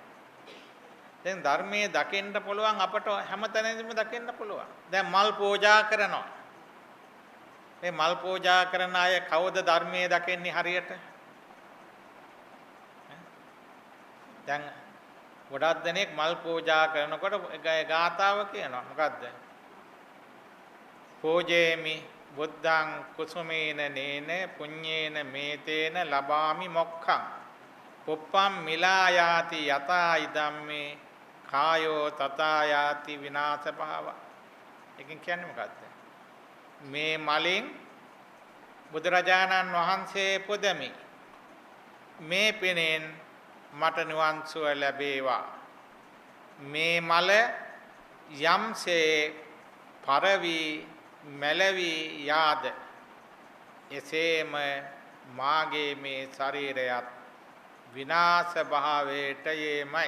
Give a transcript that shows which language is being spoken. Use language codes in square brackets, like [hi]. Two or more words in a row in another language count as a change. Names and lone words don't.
[si] දැන් ධර්මයේ දකින්න පුළුවන් අපට හැමතැනදීම දකින්න පුළුවන්. දැන් මල් පූජා කරනවා. මේ මල් පූජා කරන අය කවුද ධර්මයේ දකින්නේ හරියට? දැන් ගොඩක් දෙනෙක් මල් පූජා කරනකොට ගාථාව කියනවා. මොකද්ද? [pi] පූජේමි බුද්ධං කුසුමේන නේන පුඤ්ඤේන මේතේන ලබාමි මොක්ඛං පුප්පම් මිලායාති යතා ඉදම්මේ කායෝ තථා යාති විනාශ භාව. [si] එකෙන් කියන්නේ මොකද්ද? මේ මලින් බුදුරජාණන් වහන්සේ පුදමි. මේ පිනෙන් මට නිවන් සුව ලැබේවා. මේ මල යම්සේ පරවි මැලවි යාද එසේම මාගේ මේ ශරීරයත් විනාශ භාවයට යේමයි.